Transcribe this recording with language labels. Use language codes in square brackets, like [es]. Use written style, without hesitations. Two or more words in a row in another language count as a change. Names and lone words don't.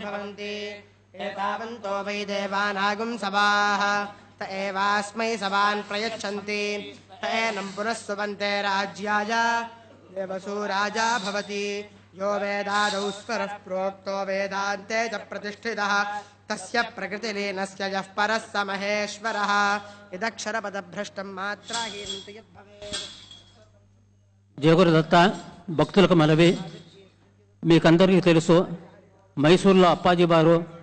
[sa] भवन्ति एतावन्तो वै देवानागुं सभाः त एवास्मै सभान् प्रयच्छन्ति त एनं पुनः सुवन्ते राज्याय देवसु राजा भवति यो वेदादौ स्वरः प्रोक्तो वेदान्ते च प्रतिष्ठितः तस्य प्रकृतिलीनस्य यः परः स महेश्वरः इदक्षरपदभ्रष्टं मात्राहीनं यद्भवेत् [te] జయగురుదత్త భక్తులకు మనవి, మీకందరికీ తెలుసు మైసూరులో అప్పాజీ వారు